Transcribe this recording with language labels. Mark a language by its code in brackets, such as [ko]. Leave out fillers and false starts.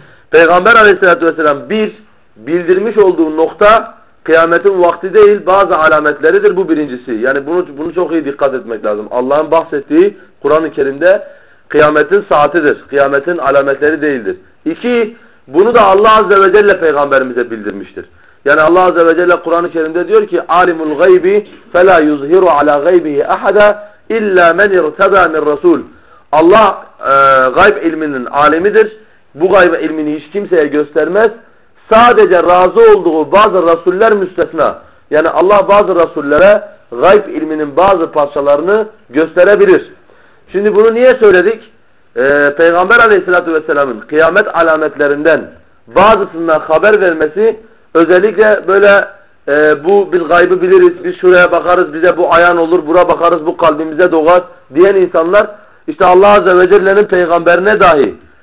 [tr] Peygamber aleyhissalatü vesselam bir, bildirmiş olduğu nokta kıyametin vakti değil, bazı alametleridir, bu birincisi. Yani bunu çok iyi dikkat etmek lazım. Allah'ın bahsettiği Kur'an-ı Kerim'de kıyametin saatidir, kıyametin alametleri değildir. İki, bunu da Allah Azze ve Celle peygamberimize bildirmiştir. Yani Allah Azze ve Celle Kur'an-ı Kerim'de diyor ki [ar] عَالِمُ الْغَيْبِ فَلَا يُظْهِرُ عَلَى غَيْبِهِ اَحَدًا اِلَّا مَنْ اِرْتَدَى مِنْ رَسُولٍ. [tr] Allah gayb ilminin alimidir. Bu gayb ilmini hiç kimseye göstermez. Sadece razı olduğu bazı rasuller müstesna. Yani Allah bazı rasullere gayb ilminin bazı parçalarını gösterebilir. Şimdi bunu niye söyledik? Peygamber aleyhissalatü vesselamın kıyamet alametlerinden bazısından haber vermesi, özellikle böyle bu biz gaybı biliriz, biz şuraya bakarız, bize bu ayan olur, bura bakarız, bu kalbimize doğar diyen insanlar, işte Allah Azze ve Celle'nin peygamberine dahi,